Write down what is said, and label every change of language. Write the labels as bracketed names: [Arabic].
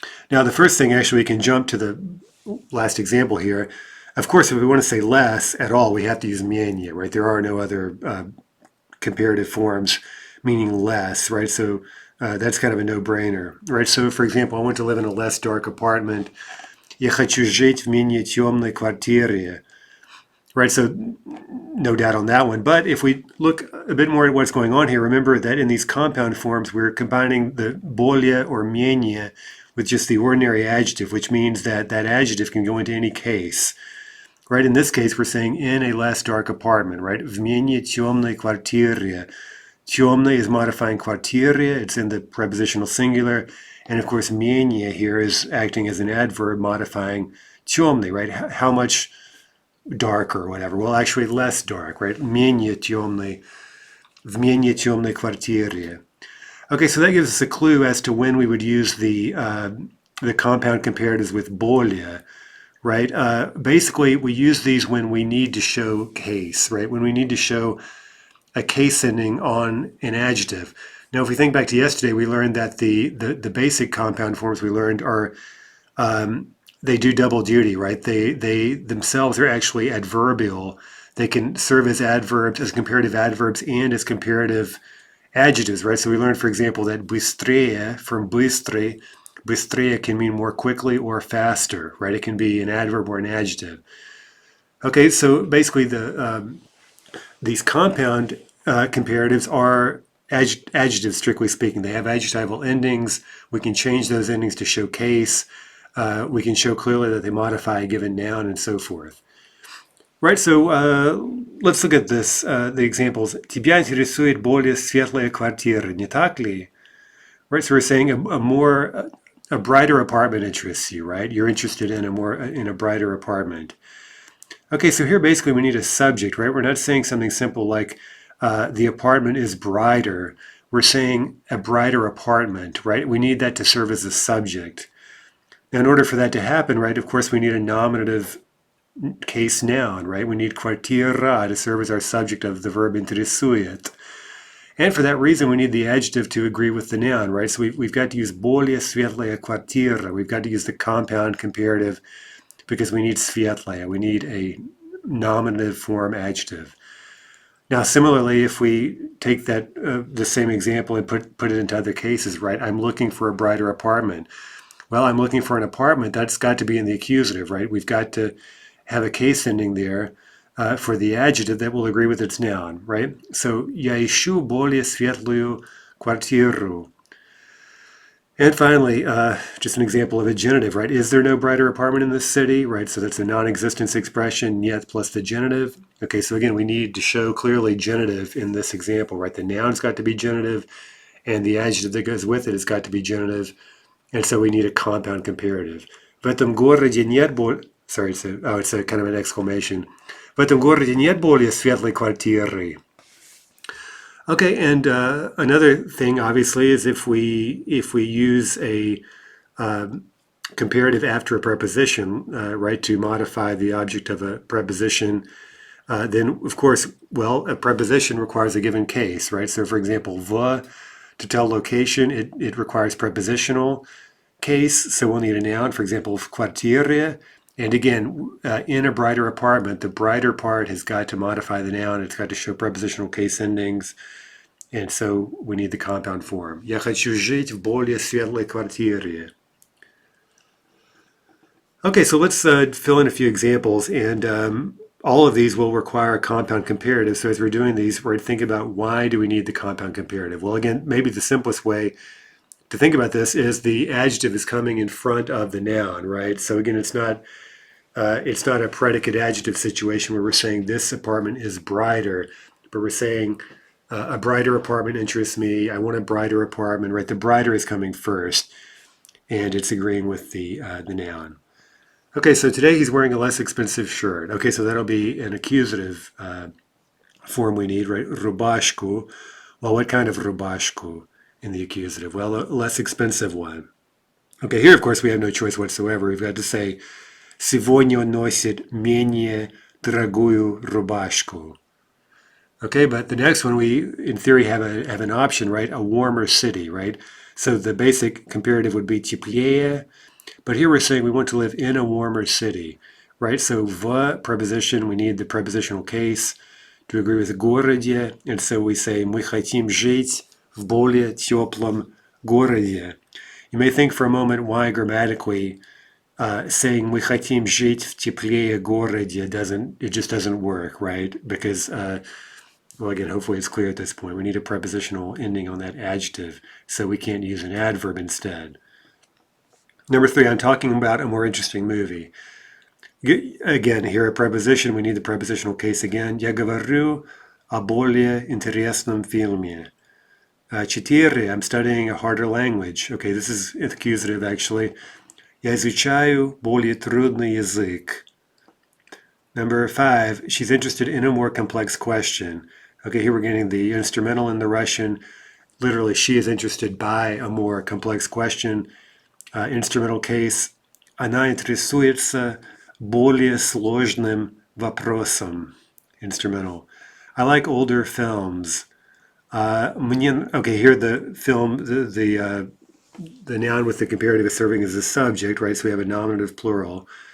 [English] Now, the first thing, actually, we can jump to the last example here. Of course, if we want to say less at all, we have to use менее, right? There are no other comparative forms meaning less, right? So that's kind of a no-brainer, right? So, for example, I want to live in a less dark apartment. [Russian] Я хочу жить в менее темной квартире. [English] Right, so no doubt on that one. But if we look a bit more at what's going on here, remember that in these compound forms, we're combining the более or менее with just the ordinary adjective, which means that that adjective can go into any case. Right, in this case, we're saying in a less dark apartment, right? [Russian] В менее темной квартире. [English] Темной is modifying квартире. It's in the prepositional singular. And of course, менее here is acting as an adverb modifying темный, right? How much dark or whatever. Well, actually less dark, right? [Russian] Менее темной, в менее темной квартире. [English] Okay, so that gives us a clue as to when we would use the compound comparatives with более, right? Basically, we use these when we need to show case, right? When we need to show a case ending on an adjective. Now, if we think back to yesterday, we learned that the basic compound forms we learned are they do double duty, right? They themselves are actually adverbial. They can serve as adverbs, as comparative adverbs, and as comparative adjectives, right? So we learned, for example, that быстрее from быстрый, быстрее can mean more quickly or faster, right? It can be an adverb or an adjective. Okay, so basically these compound comparatives are adjectives, strictly speaking. They have adjectival endings. We can change those endings to show case. We can show clearly that they modify a given noun and so forth. Right, so let's look at this, the examples. [Russian] Тебя интересует более светлая квартира, не так ли? [English] Right, so we're saying a brighter apartment interests you, right? You're interested in a brighter apartment. Okay, so here basically we need a subject, right? We're not saying something simple like the apartment is brighter. we're saying a brighter apartment, right? We need that to serve as the subject. Now, in order for that to happen, right, of course, we need a nominative case noun, right? We need kvartira to serve as our subject of the verb интересует. And for that reason, we need the adjective to agree with the noun, right? So we've got to use [Russian] более светлая квартира. [English] We've got to use the compound comparative because we need светлая. We need a nominative form adjective. Now, similarly, if we take that the same example and put it into other cases, right? I'm looking for a brighter apartment. Well, I'm looking for an apartment. That's got to be in the accusative, right? We've got to have a case ending there for the adjective that will agree with its noun, right? So, [Russian] я ищу более светлую квартиру. [English] And finally, just an example of a genitive, right? Is there no brighter apartment in this city, right? So that's a non-existence expression, yet plus the genitive. Okay, so again, we need to show clearly genitive in this example, right? The noun's got to be genitive, and the adjective that goes with it has got to be genitive. And so we need a compound comparative. [Russian] В этом городе нет [English] Sorry, it's a kind of an exclamation. [Russian] В этом городе нет более светлой квартиры. [English] Okay, and another thing, obviously, is if we use a comparative after a preposition, right, to modify the object of a preposition, then, of course, well, a preposition requires a given case, right? So, for example, в, to tell location, it requires prepositional case, so we'll need a noun, for example, [Russian] в квартире. [English] And again, in a brighter apartment, the brighter part has got to modify the noun. It's got to show prepositional case endings. And so we need the compound form. [Russian] Я хочу жить в более светлой квартире. [English] Okay, so let's fill in a few examples. And all of these will require a compound comparative. So as we're doing these, we're thinking about why do we need the compound comparative? Well, again, maybe the simplest way to think about this is the adjective is coming in front of the noun, right? So again, it's not a predicate adjective situation where we're saying this apartment is brighter, but we're saying a brighter apartment interests me. I want a brighter apartment, right? The brighter is coming first, and it's agreeing with the noun. Okay, so today he's wearing a less expensive shirt. Okay, so that'll be an accusative form we need, right? Rubashku. Well, what kind of rubashku in the accusative? Well, a less expensive one. Okay, here, of course, we have no choice whatsoever. We've got to say, [Russian] сегодня он носит менее дорогую рубашку. [English] Okay, but the next one, we, in theory, have an option, right? A warmer city, right? So the basic comparative would be теплее, but here we're saying we want to live in a warmer city, right? So в preposition, we need the prepositional case to agree with городе, and so we say [Russian] мы хотим жить в более теплом городе. [English] You may think for a moment why grammatically saying [Russian] мы хотим жить в теплее городе [English] just doesn't work, right? Because well, again, hopefully it's clear at this point. We need a prepositional ending on that adjective, so we can't use an adverb instead. Number 3, I'm talking about a more interesting movie. Again, here a preposition, we need the prepositional case again. [Russian] Я говорю о более интересном фильме. [English] 4, I'm studying a harder language. Okay, this is accusative actually. [Russian] Я изучаю более трудный язык. [English] Number 5, she's interested in a more complex question. Okay, here we're getting the instrumental in the Russian. Literally, she is interested by a more complex question. Instrumental case. [Russian] Она интересуется более сложным вопросом. [English] Instrumental. I like older films. Okay, here the film, the noun with the comparative is serving as a subject, right? So we have a nominative plural.